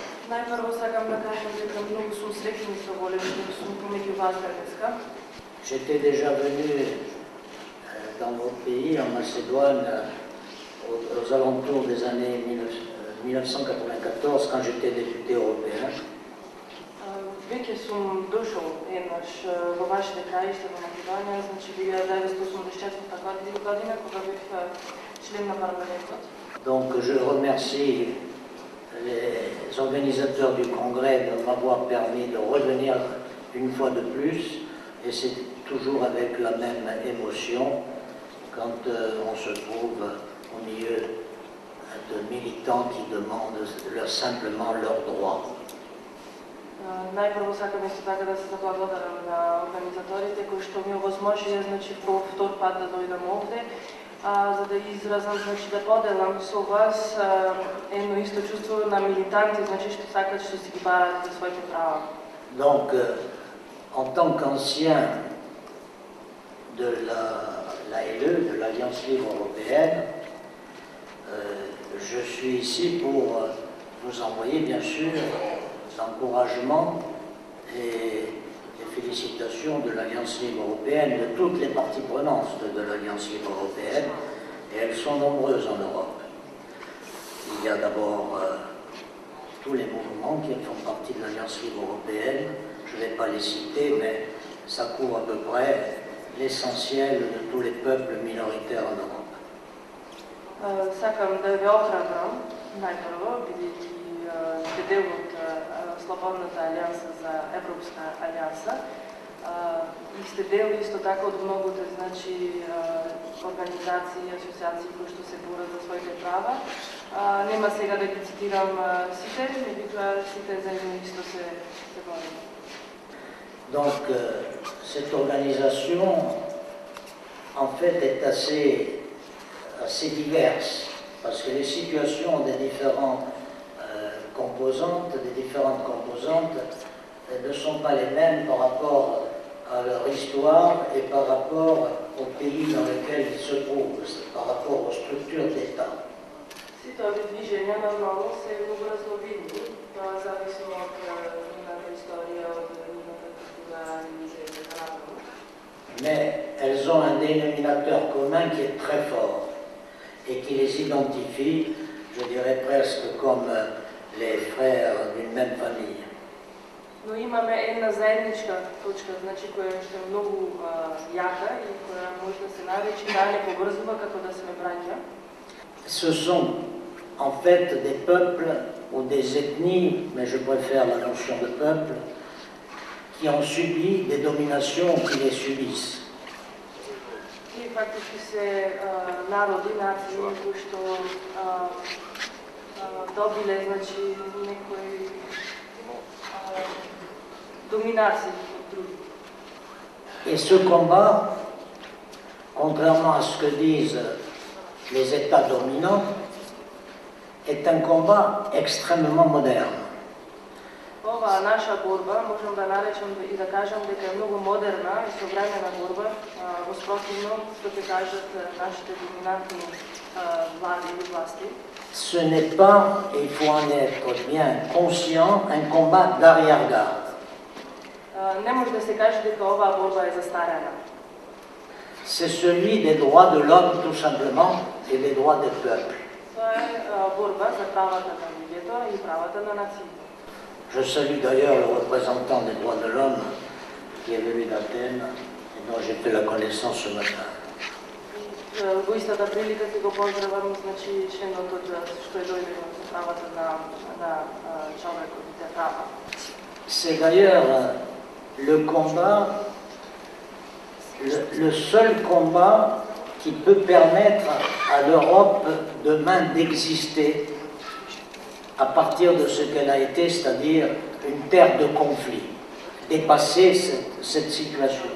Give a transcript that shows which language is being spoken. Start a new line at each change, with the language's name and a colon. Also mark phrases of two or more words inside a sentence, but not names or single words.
Macedonian: Najprvo сакам да кажам дека многу сум среќна и задоволена што сум помеѓу вас денеска.
French: J'étais déjà venu dans votre pays, en Macédoine, aux alentours des années 1994, quand j'étais député européen.
Macedonian: Веќе сум дошол еднаш во вашите краишта во Македонија, значи 1984 година, кога бев член на парламентот.
French: Donc je remercie les organisateurs du congrès de m'avoir permis de revenir une fois de plus, et c'est toujours avec la même émotion quand on se trouve au milieu de militants qui demandent simplement leurs droits.
Macedonian: Најпрво сакам исто така да се заблагодарам на организаторите кои што ми овозможија, значи, по втор пат да дојдам овде, за да изразам, значи, да поделам со вас едно исто чувство на милитанти, значи, што сакат, што си ги барат за своите права.
French: Donc, en tant qu'ancien de l'ALE, de l'Alliance Libre Européenne, je suis ici pour vous envoyer, bien sûr, l'encouragement et les félicitations de l'Alliance Libre Européenne, de toutes les parties prenantes de l'Alliance Libre Européenne, et elles sont nombreuses en Europe. Il y a d'abord tous les mouvements qui font partie de l'Alliance Libre Européenne, je ne vais pas les citer, mais ça couvre à peu près l'essentiel de tous les peuples minoritaires en Europe.
Macedonian: Сакам да ве охрабрам, најпрво, бидејќи сте дел од Слободната алијанса за Европска алијанса и сте дел исто така од многуте, значи, организации и асоциации кои што се борат за своите права. Нема сега да ги цитирам сите, меѓутоа сите заедно исто се борат.
French: Donc, cette organisation, en fait, est assez diverse, parce que les situations des différentes composantes ne sont pas les mêmes par rapport à leur histoire et par rapport au pays dans lequel ils se trouvent, par rapport aux structures d'État.
Macedonian: Сите овие движења нормално се многу разновидни, тоа зависи од нивната историја, од нивната култура и така натаму.
French: Mais elles ont un dénominateur commun qui est très fort et qui les identifie, je dirais presque comme les frères d'une même famille.
Macedonian: Но имаме една заедничка точка, значи, која што е многу јака и која може да се наречи, да не поврзува како да сме браќа.
French: Ce sont en fait des peuples ou des ethnies, mais je préfère la notion de peuple, qui ont subi des dominations qui les subissent.
Macedonian: И фактички се народи, нации, кои што добиле, значи, некои dominации от други.
French: Et ce combat, contrairement à ce que disent les États dominants, est un combat extrêmement moderne.
Macedonian: Ова наша борба, можем да наречем и да кажем дека е многу модерна и современа борба, воспротивно што ќе кажат нашите доминантни влади или власти.
French: Ce n'est pas, et il faut en être bien conscient, un combat d'arrière-garde.
Macedonian: Не може да се каже дека оваа борба е застарена.
French: C'est celui des droits de l'homme, tout simplement, et des droits des peuples.
Macedonian: Тоа е борба за правата на луѓето и правата на нациите.
French: Je salue d'ailleurs le représentant des droits de l'homme qui est venu d'Athènes et dont j'ai fait la connaissance ce matin.
Macedonian: Во истата прилика ќе го поздравам, значи, членот од што е дојден за правата на човекот и права.
French: C'est d'ailleurs le combat, le seul combat qui peut permettre à l'Europe demain d'exister à partir de ce qu'elle a été, c'est-à-dire une terre de conflit, dépasser cette situation.